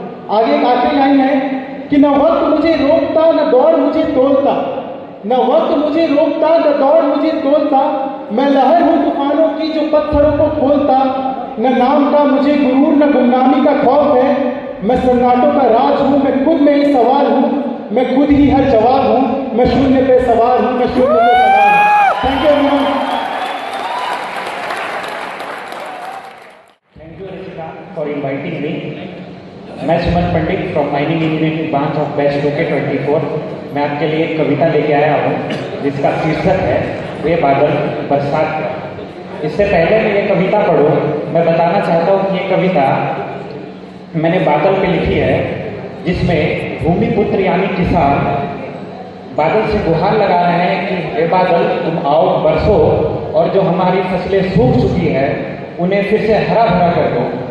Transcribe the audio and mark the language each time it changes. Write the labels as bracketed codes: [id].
[hi] आगे एक आखिरी लाइन है कि न वक्त मुझे रोकता न दौड़ मुझे तोलता, न वक्त मुझे रोकता न दौड़ मुझे तोलता, मैं लहर हूँ तूफानों की जो पत्थरों को खोलता, न नाम का मुझे गुरूर न गुमनामी का खौफ है, मैं सन्नाटों का राज हूँ, मैं खुद में ही सवार हूँ, मैं खुद ही हर जवाब हूँ, मैं शून्य पे सवार हूँ, मैं शून्य पे सवार हूँ। [en] Thank you everyone. Thank you, Rishika, for inviting me. मैं Suman Pandit from mining engineering branch of batch 2K24। [hi] मैं आपके लिए एक कविता लेके आया हूँ जिसका शीर्षक है वे बादल बरसात का। इससे पहले मैं ये कविता पढ़ूँ, मैं बताना चाहता हूँ कि ये कविता मैंने बादल पे लिखी है, जिसमें भूमिपुत्र यानी किसान बादल से गुहार लगा रहे हैं कि हे बादल तुम आओ बरसो और जो हमारी फसलें सूख चुकी है उन्हें फिर से हरा भरा कर दो।